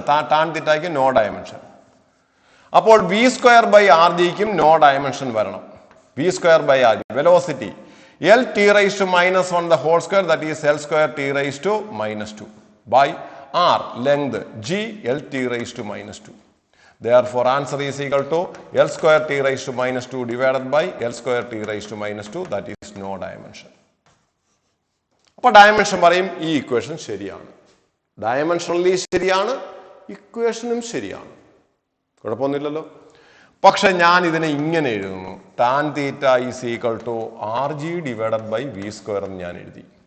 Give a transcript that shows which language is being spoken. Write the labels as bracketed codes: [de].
[ml] Tan തീറ്റയ്ക്ക് no dimension. അപ്പോൾ V square by R ജിക്കും no dimension വരണം. [en] V square by r g velocity L T raise to -1 the whole square, that is L square T raise to -2 by r length g L T raise to -2. Therefore answer is equal to L square t raised to -2 divided by L square t raised to -2, that is no dimension. [ml] അപ്പോൾ dimension പറയും ഈ equation ശരിയാണ്, dimensionally ശരിയാണ്, ഇക്വേഷനും ശരിയാണ്, കുഴപ്പമൊന്നുമില്ലല്ലോ. പക്ഷെ ഞാൻ ഇതിനെ ഇങ്ങനെ എഴുതുന്നു, [en] tan theta is equal to r g divided by v square [ml] എന്ന് ഞാൻ എഴുതി.